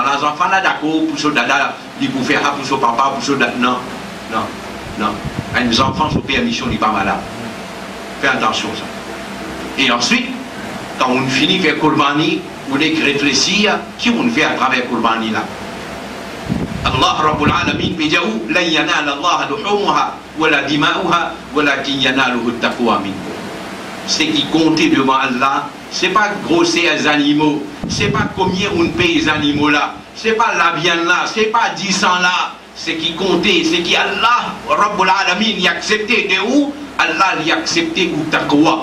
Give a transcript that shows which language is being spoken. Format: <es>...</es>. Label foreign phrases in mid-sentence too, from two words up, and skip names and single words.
<fr>Les enfants là d'accord, pour ce dada, ils peuvent faire pour ce papa, pour ce dada. Non, non, non. Les enfants sont permission, ils ne sont pas malades. Fais attention ça. Et ensuite, quand on finit faire Kurbani, on est réfléchir, qui on fait à travers Kurbani là.</fr> <ar>الله رب العالمين بجاو لا ينال الله لحومها ولا دماؤها ولكن يناله تقوى منكم.</ar> <fr>Ce qui comptait devant Allah, c'est pas grosser les animaux, c'est pas combien on paye les animaux là, c'est pas la viande là, c'est pas 10 ans là. Ce qui comptait, c'est qui Allah Rabbul Alamin y accepté de où Allah y accepté ou taqwa.</fr>